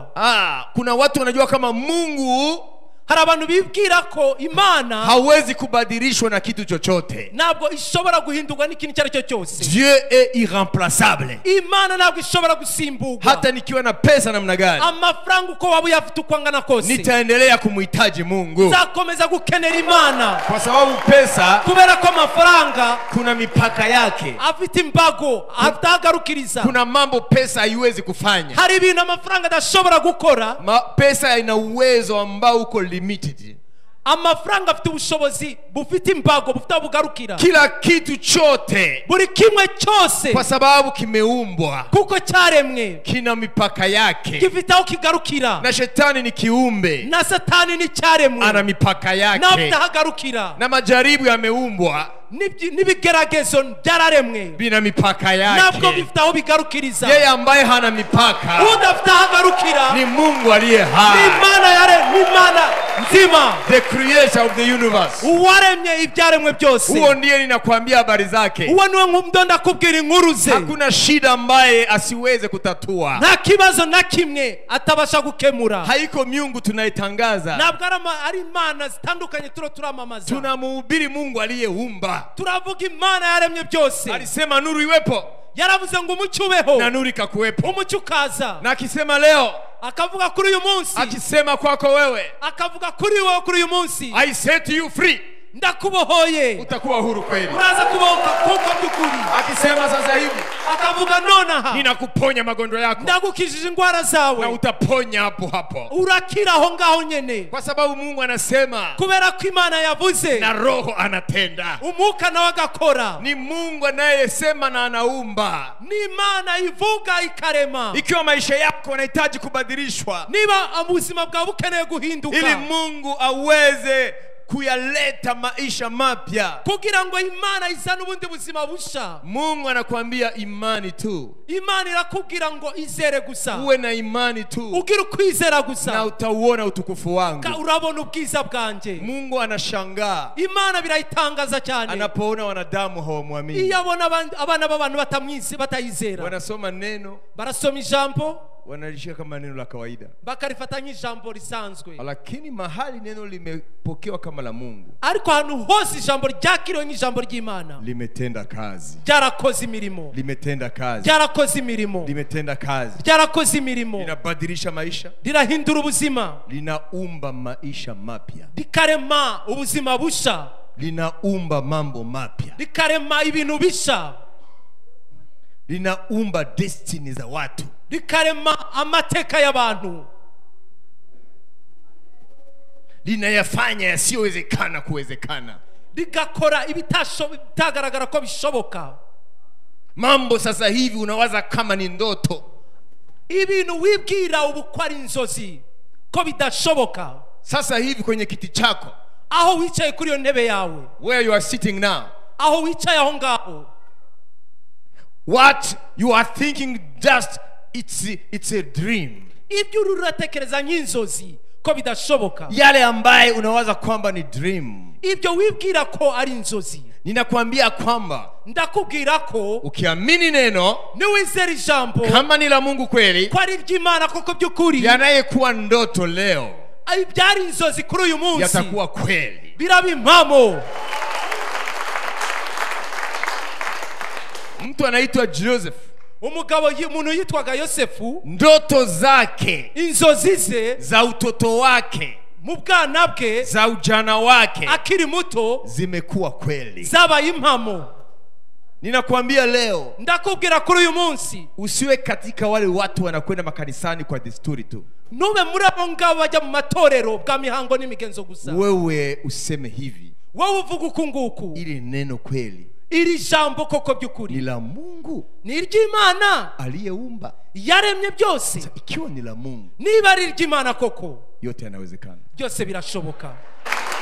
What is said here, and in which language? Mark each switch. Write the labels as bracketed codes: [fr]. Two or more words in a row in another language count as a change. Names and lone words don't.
[sw] Kuna watu wanajua kama Mungu, [rw] hari abantu bibwira ko imana [sw] hawezi kubadilishwa na kitu chochote. [rw] ntabwo ishobora guhindurwa n'ikintu icyo ari cyo cyose. [fr] Dieu est irremplaçable. [rw] imana ntabwo ishobora gusimburwa. [sw] Hata nikiwa na pesa namna gani, [rw] amafaranga uko waba uyafite uko angana kose, [sw] nitaendelea kumhitaji Mungu, [rw] nzakomeza gukenera imana. [sw] kwa sababu pesa, [rw] kubera ko amafaranga [sw] kuna mipaka yake, [rw] afite imbago atagarukiriza. [sw] kuna mambo pesa haiwezi kufanya. [rw] hari ibintu amafaranga adashobora gukora. [sw] Pesa ina uwezo ambao uko limited. [rw] amafaranga afite ubushobozi bufite imbago, bufite aho bugarukira. [sw] Kila kitu chote, [rw] buri kimwe cyose, [sw] kwa sababu kimeumbwa, [rw] kuko cyaremwe, [sw] kina mipaka yake. [rw] gifite aho kigarukira. [sw] Na shetani ni kiumbe, [rw] na satani ni cyaremwe, [sw] ana mipaka [rw] na afite [sw] yake. [rw] aho agarukira. [sw] Na majaribu yameumbwa, [rw] n'ibigeragezo byararemwe, [sw] bina mipaka [rw] ntabwo [sw] yake. [rw] bifite aho bigarukiriza. [sw] Yeye ambaye hana mipaka [rw] udafite aho agarukira [sw] ni Mungu aliye [rw] ni [sw] hai, [rw] imana nzima, [en] the creator of the universe. [rw] uwaremye ibyaremwe byose. [sw] Huo ndiye ninakwambia habari zake. [rw] uwo niwe ndo ndakubwira inkuru ze. [sw] Hakuna shida ambaye asiweze kutatua. [rw] nta kibazo na kimwe atabasha gukemura. [sw] Haiko miungu tunaitangaza, [rw] ntabwo ari imana zitandukanye turamamaza. [sw] tunamhubiri Mungu aliyeumba. [rw] turavuga imana yaremye byose. [sw] Alisema nuru iwepo, [rw] yaravuze ngo umucyo ubeho, [sw] na nuru ikakuwepo. [rw] umucyo ukaza. [sw] Na akisema leo, [rw] akavuga kuri uyu munsi, [sw] akisema kwako wewe, [rw] akavuga kuri wowe kuri uyu munsi, [en] I set you free, [rw] ndakubohoye, [sw] utakuwa huru kweli. [rw] uraza kubohoka kuko by'ukuri. [sw] Akisema sasa hivi, [rw] akavuga nonaha, [sw] ninakuponya magonjwa yako, [rw] ndagukijije indwara na zawe, [sw] utaponya hapo hapo. [rw] urakira aho ngaho nyene. [sw] Kwa sababu Mungu anasema [rw] kubera ko imana yavuze, [sw] na Roho anatenda. [rw] umwuka nawe agakora. [sw] Ni Mungu anayesema na anaumba. [rw] ni imana ivuga ikarema. [sw] Ikiwa maisha yako yanahitaji kubadilishwa, [rw] niba ubuzima bwawe bukeneye guhinduka, [sw] ili Mungu aweze kuyaleta maisha mapya. [rw] kugira ngo Imana izane ubundi buzima busha. [sw] Mungu anakuambia imani tu. [rw] Imana irakubwira ngo izere gusa. [sw] Uwe na imani tu. [rw] Ugira ukwizera gusa. [sw] Na utauona utukufu wangu. [rw] Urabona ubwiza bwanje. [sw] Mungu anashangaa. [rw] Imana birayitangaza cyane. [sw] Anapoona wanadamu hawamwamini. [rw] Iyo abona abana b'abantu batayizera. [sw] Wanasoma neno. [rw] Barasoma ijambo. [sw] Wanalishika kama neno la kawaida. [rw] Bakarifata nk'ijambo risanzwe. [sw] Lakini mahali neno limepokewa kama la Mungu. [rw] Ariko hano hose ijambo ryakiriwe nk'ijambo ry'Imana. [sw] Limetenda kazi. [rw] Ryarakoze imirimo. [sw] Limetenda kazi. [rw] Ryarakoze imirimo. [sw] Limetenda kazi. [rw] Ryarakoze imirimo. [sw] Linabadilisha maisha. [rw] Lirahindura ubuzima. [sw] Linaumba maisha mapya. [rw] Likarema ubuzima busha. [sw] Linaumba mambo mapya. [rw] Likarema ibintu bisha. [sw] Linaumba destiny za watu. [rw] Likarema amateka y'abantu. [sw] Linayafanya yasiyowezekana kuwezekana. [rw] Ligakora ibitagaragara ko bishoboka. [sw] Mambo sasa hivi unawaza kama ni ndoto. [rw] Ibintu wibwira ubu ko ari inzozi ko bidashoboka. [sw] Sasa hivi kwenye kiti chako, [rw] aho wicaye kuri iyo ntebe yawe, [en] where you are sitting now, [rw] aho wicaye aho ngaho, [en] what you are thinking just it's a dream. [rw] Ibyo uratekereza nk'inzozi ko bidashoboka. [sw] Yale ambaye unawaza kwamba ni dream, [rw] ibyo wibwira ko ari inzozi, [sw] ninakwambia kwamba [rw] ndakubwira ko [sw] ukiamini neno, [rw] niwizera ijambo [sw] kama ni la Mungu kweli, [rw] ko ari iby'Imana koko by'ukuri, [sw] yanayekuwa ndoto leo [rw] byari inzozi kuri uyu munsi [sw] yatakuwa kweli. [rw] biraba impamo. [sw] Mtu anaitwa Joseph, [rw] umuntu yitwaga Yosefu, [sw] ndoto zake, [rw] inzozi ze [sw] za utoto wake, [rw] mu bwana bwe, [sw] za ujana wake, [rw] akiri muto, [sw] zimekuwa kweli, [rw] zabaye impamo. [sw] Ninakwambia leo, [rw] ndakubwira kuri uyu munsi, [sw] usiwe katika wale watu wanakwenda makanisani kwa desturi tu. [rw] Nube muri abo ngabo bajya mu matorero bwa mihango n'imigenzo gusa. [sw] Wewe useme hivi, [rw] wewe uvuga ukunguku, [sw] ili neno kweli, [rw] iri jambo koko by'ukuri [sw] ni la Mungu, [rw] ni iry'Imana [sw] aliyeumba, [rw] yaremye byose. [sw] Ikiwa ni la Mungu, [rw] niba ari iry'Imana koko, [sw] yote yanawezekana. [rw] byose birashoboka.